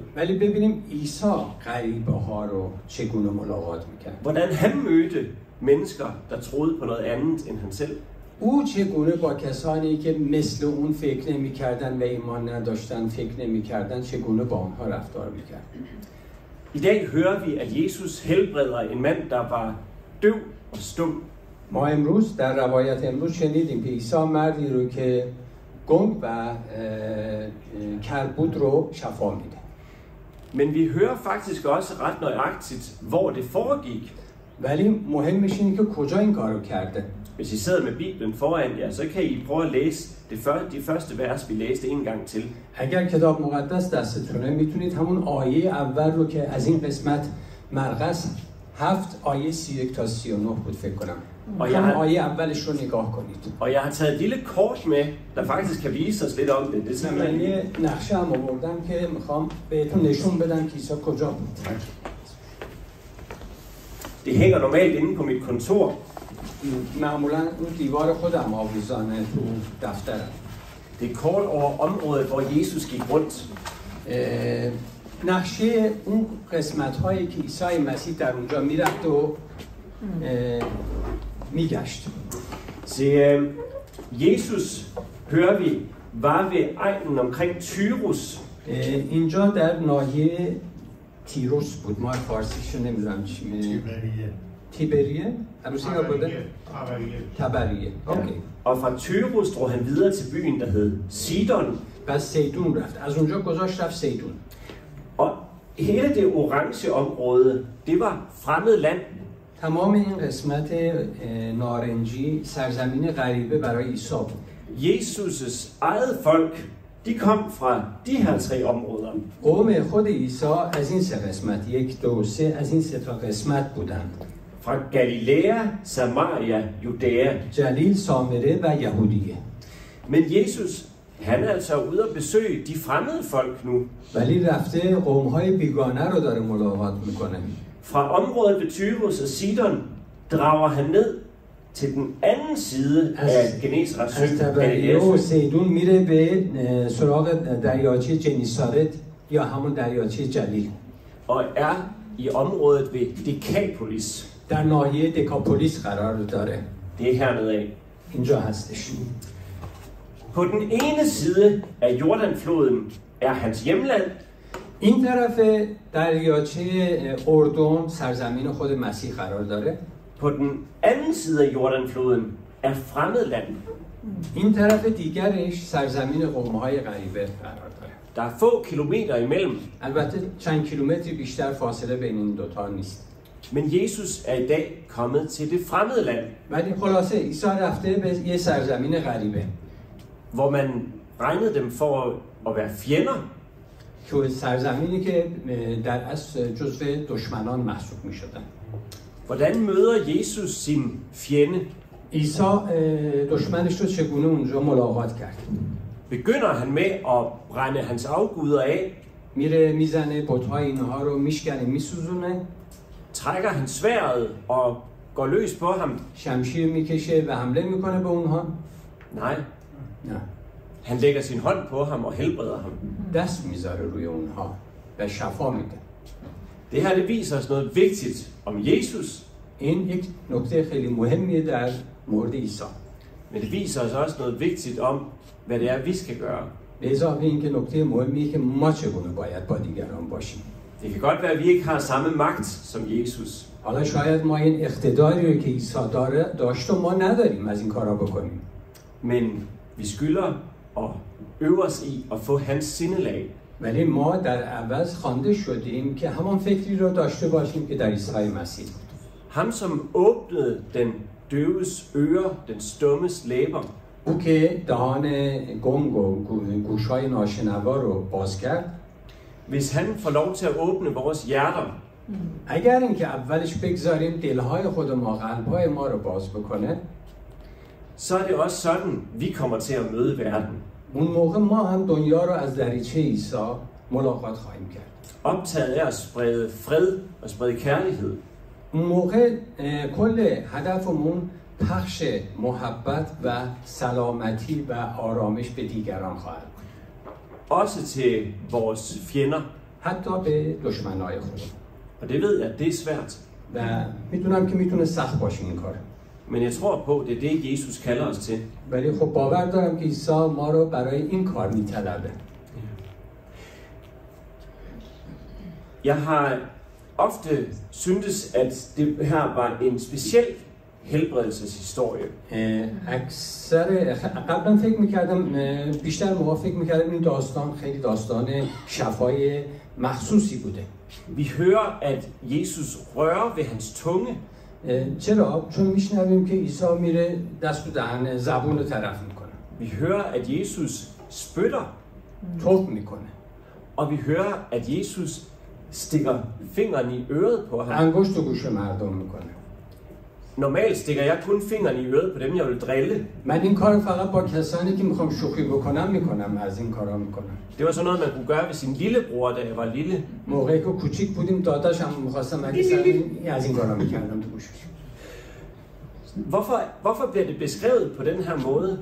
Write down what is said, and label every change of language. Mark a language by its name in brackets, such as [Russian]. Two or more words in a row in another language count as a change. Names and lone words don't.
[Persian] ولی ببینیم عیسی غریبه ها رو چگونه ملاقات میکرد. [Danish] Hvordan han mødte mennesker, der troede på noget andet end han selv. [Persian] او چگونه با کسانی که مثل اون فکر نمی‌کردن و ایمان نداشتن فکر نمی‌کردن چگونه با آنها رفتار می‌کرد. [Danish] I dag hører vi, at Jesus helbreder en mand, der var døv og stum. [Persian] ما امروز در روایت امروز شنیدیم که عیسی مردی رو که گنگ و کربود رو شفا میده. [Danish] Men vi hører faktisk også ret nøjagtigt, hvor det foregik. [Persian] ولی مهمش اینه که کجا این کارو کرده. [Danish] Hvis I sidder med Bibelen foran jer, så kan I prøve at læse de første vers, vi læste en gang til. [Persian] اگر کتاب مقدس دستتونه میتونید همون آیه اول رو که از این قسمت مرقس 7 آیه 31 تا 39 بود فکر کنم. آیه اولش رو نگاه کنید. [Danish] Og jeg har taget et lille kort med, der faktisk kan vise os lidt om det. Det er [Persian] من یه نقشه هم آوردم که میخوام بهتون نشون بدم که عیسی کجا بود. [Danish] Det hænger normalt inde på mit kontor. [Persian] معمولا اون دیوار خودم آویزانه تو دفترم. [Danish] Det er kort over området, hvor Jesus gik rundt. [Persian] نقشه اون قسمت هایی که عیسی مسیح در اونجا میرفت و میگشت. [Danish] Se, Jesus, hører vi, var ved egnen omkring Tyrus. [Persian] اینجا در ناحیه تیروس بود. ما فارسیشو نمیدونم چی میگه. تیبریه؟ عروسی ها بوده؟ تبریه. اوکی. [Danish] Og fra Tyrus drog han videre til byen, der hed Sidon. [Persian] پس سیدون رفت. از اونجا گذاشت رفت سیدون. [Danish] Og hele det orange område, det var fremmed land. [Persian] تمام این قسمت نارنجی سرزمین غریبه برای عیسی بود. [Danish] Jesus' eget folk, de kom fra de her 3 områder. [Persian] قوم خود عیسی از این 3 قسمت 1 2 3 از این 3 تا قسمت بودند. [Danish] Fra Galilea, Samaria, Judæa. [Persian] جلیل، سامره و یهودیه. [Danish] Men Jesus, han er altså ude at besøge de fremmede folk nu. [Persian] ولی رفته قوم‌های بیگانه رو داره ملاقات میکنه. [Danish] Fra området ved Tyrus og Sidon drager han ned til den anden side af Genesarets sø. [Persian] از تبریه و سیدون میره به سراغ دریاچه جنیسارت یا همون دریاچه جلیل. [Danish] Og er i området ved Decapolis. [Persian] در ناحیه دکاپولیس قرار داره. [Danish] Det er hernede af. [Persian] اینجا هستش. [Danish] På den ene side af Jordanfloden er hans hjemland. [Persian] این طرف دریاچه اردن سرزمین خود مسیح قرار داره. [Danish] På den anden side af Jordanfloden er fremmed land. [Persian] این طرف دیگرش سرزمین قوم‌های غریبه قرار داره. [Danish] Der er få kilometer imellem. [Persian] البته چند کیلومتری بیشتر فاصله بین این دوتا نیست. [Danish] Men Jesus er i dag kommet til det fremmede land. [Persian] ولی خلاصه عیسی رفته به یه سرزمین غریبه. [Danish] Hvor man regnede dem for at være fjender. [Persian] که سرزمینی که در اصل جزو دشمنان محسوب می شدن. [Danish] Hvordan møder Jesus sin fjende? [Persian] عیسی دشمنش رو چگونه اونجا ملاقات کرد؟ [Danish] Begynder han med at brænde hans afguder af? [Persian] میره میزنه بت‌های اینها رو میشکنه میسوزونه؟ [Danish] Trækker han sværdet og går løs på ham? [Persian] شمشیر میکشه و حمله میکنه به اونها؟ [Danish] Nej. [Persian] نه. [Danish] Han lægger sin hånd på ham og helbreder ham. [Persian] دست میذاره روی اونها و شفا میده. [Danish] Det her det viser os noget vigtigt om Jesus. [Persian] این یک نکته خیلی مهمیه در مورد عیسی. [Danish] Men det viser os også noget vigtigt om, hvad det er, vi skal gøre. [Persian] به اضافه اینکه نکته مهمیه که ما چگونه باید با دیگران باشیم. [Danish] Det kan godt være, at vi ikke har samme magt som Jesus. [Persian] حالا شاید ما این اقتداری رو که عیسی داشت و ما نداریم از این کارا بکنیم. [Danish] Men vi skylder at øve os i at få hans sindelag. [Persian] ولی ما در عوض خوانده شدیم که همان فکری رو داشته باشیم که در عیسی مسیح. [Danish] Ham som åbnede den døves ører, den stummes læber. [Persian] او که دهان گنگ و گوش‌های ناشنوا رو باز کرد. [Danish] Hvis han får lov til at åbne vores hjerter, [Persian] اگر اینکه اولش بگذاریم دلهای خود ما، قلب‌های ما رو باز بکنه، [Danish] så er det også sådan, vi kommer til at møde verden. [Persian] اون موقع ما هم دنیا رو از دریچه عیسی ملاقات خواهیم کرد. [Danish] Optaget af at sprede fred og sprede kærlighed. [Persian] اون موقع کل هدفمون پخش محبت و سلامتی و آرامش به دیگران خواهد بود. [Danish] Også til vores fjender. [Persian] حتی به دشمنای خود. [Danish] Og det ved jeg, det er svært. [Persian] و میدونم که میتونه سخت باشه این کار. [Danish] Men jeg tror på, det er det, Jesus kalder os til. [Persian] ولی خب باور دارم که عیسی ما رو برای این کار میطلبه. [Danish] Jeg har ofte syntes, at det her var en speciel helbredelseshistorie. [Persian] اکثر قبلا فکر میکردم، بیشتر موقع فکر میکردم این داستان خیلی داستان شفای مخصوصی بوده. [Danish] Vi hører, at Jesus rører ved hans tunge. [Persian] چرا؟ چون میشنویم که عیسی میره دست و دهن زبون رو طرف میکنه. [Danish] Vi hører, at Jesus spytter. [Persian] توپ میکنه. [Danish] Og vi hører, at Jesus stikker fingeren i øret på ham. [Persian] انگشت و گوش مردم میکنه. [Danish] Normalt stikker jeg kun fingeren i øret på dem, jeg vil drille. [Persian] من این کار فقط با کسانی که میخوام شوخی بکنم میکنم، از این کارا میکنم. [Danish] Det var sådan noget, man kunne gøre ved sin lillebror, da jeg var lille. [Persian] موقعی که کوچیک بودیم داداشم میخواستم از این کارا میکردم تو گوشش. [Danish] Hvorfor bliver det beskrevet på den her måde?